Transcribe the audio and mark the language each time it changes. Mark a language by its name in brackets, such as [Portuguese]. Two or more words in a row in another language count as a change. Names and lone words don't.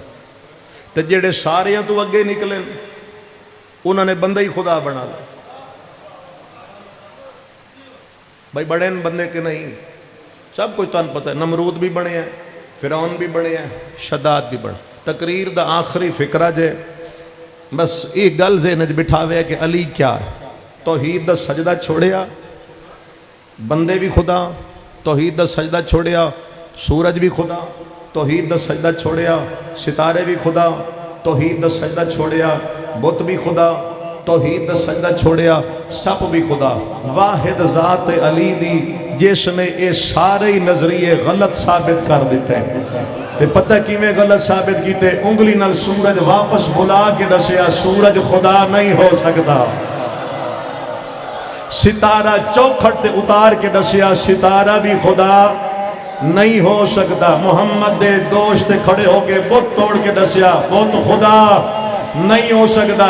[Punjabi] تو جڑے ساریاں تو اگے نکلے انہوں نے بندے ہی خدا بنا لیا۔ [Urdu] بھائی بڑے بندے کے نہیں، سب کچھ تمہیں پتہ ہے، نمرود بھی بنے ہیں، فرعون بھی بنے ہیں، شداد بھی بنے۔ [Punjabi] تقریر دا آخری فکرہ جے بس ایک گل ذہن وچ بٹھاوے کہ علی کیا ہے، توحید دا سجدہ چھوڑیا، بندے بھی خدا، توحید دا سجدہ چھوڑیا، سورج بھی خدا، توحید دا سجدہ چھوڑیا، ستارے بھی خدا، توحید دا سجدہ چھوڑیا، بت بھی خدا، توحید دا سجدہ چھوڑیا، سب بھی خدا۔ واحد ذات علی دی جس نے اے سارے نظریے غلط ثابت کر دیتے ہیں۔ تے پتہ کیویں غلط ثابت کیتے؟ انگلی نال سورج واپس بلا کے دسیا سورج خدا نہیں ہو سکتا۔ ستارہ چوکھٹ تے اتار کے دسیا ستارہ بھی خدا نہیں ہو سکتا۔ محمد دے دوست کھڑے ہو کے بت توڑ کے دسیا بت خدا نہیں ہو سکتا۔